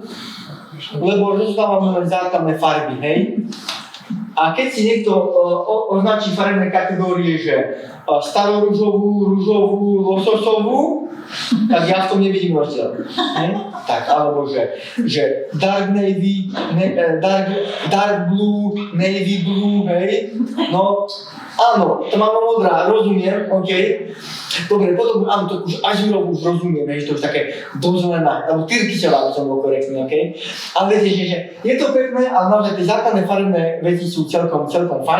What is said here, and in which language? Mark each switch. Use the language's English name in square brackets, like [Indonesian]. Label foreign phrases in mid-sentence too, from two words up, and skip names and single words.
[Slovak] Lebo rozdávame len základné farby, hej? A keď si niekto označí farebné kategórie, že starorúžovú, rúžovú, lososovú, tak ja v tom nevidím rozdiel. Tak, alebo že [English] dark navy, dark blue, navy blue, [Slovak] hej. No, áno, to máme modrá, rozumiem, OK. Dobre, potom áno, to už ažurovú už rozumiem, že to už také dozelená, alebo tyrkyčová by som bol korektný, OK. Ale viete, že je to pekné, ale naozaj tie základné farebné veci sú celkom fajn.